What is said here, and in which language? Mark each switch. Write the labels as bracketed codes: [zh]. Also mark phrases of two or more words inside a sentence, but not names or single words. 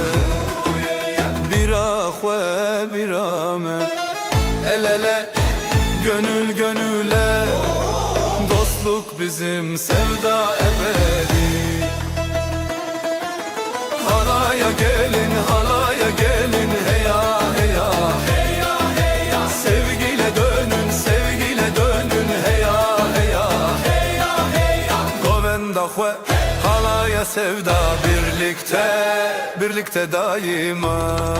[ku] Bira xwe bira me, [tr] el ele gönül gönüle. Dostluk bizim, sevda ebedi. Halaya gelin heya sevgiyle dönün heya [ku] Govenda xwe [tr] halaya sevda, birlikte daima.